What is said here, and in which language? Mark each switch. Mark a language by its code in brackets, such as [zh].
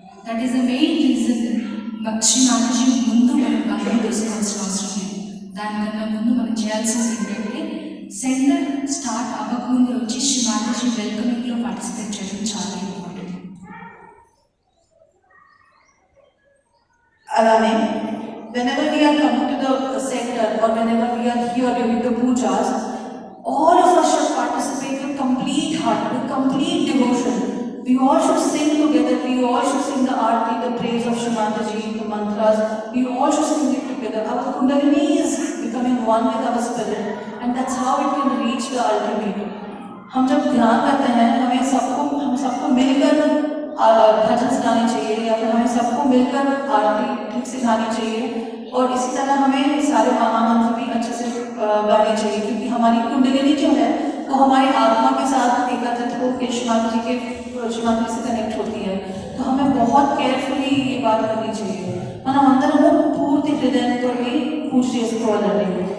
[en] that is the main reason [te] శ్రీనాథజీ ముందు మనం బంధం తీసుకోవాల్సిన అవసరం లేదు. దానికన్నా ముందు మనం చేయాల్సింది ఏంటంటే సెంటర్ స్టార్ట్ అవ్వకముందు వచ్చి శ్రీనాథజీ వెల్కమింగ్లో పార్టిసిపేట్ చేయడం చాలా ఇంపార్టెంట్. అలానే [en] whenever we are coming to the center or whenever we are here during the pujas, all of us should participate with complete heart, with complete devotion. We all should sing together, we all should sing the aarti, the praise of Shrimataji, the mantras, we all should sing it together. Our kundalini is becoming one with our spirit and that's how it can reach the ultimate. [hi] हम जब ध्यान करते हैं हम सबको मिलकर भजन सुनाने चाहिए या फिर हमें सबको मिलकर आरती ठीक से गानी चाहिए और इसी तरह हमें सारे महामंत्र भी अच्छे से गाने चाहिए क्योंकि हमारी कुंडलिनी जो है वो हमारी आत्मा के साथ एकत्रित होकर शिवरात्रि से कनेक्ट होती है. तो हमें बहुत केयरफुली ये बात करनी चाहिए. [te] మనం అందరము పూర్తి హృదయంతో పూజ చేసుకోవాలండి.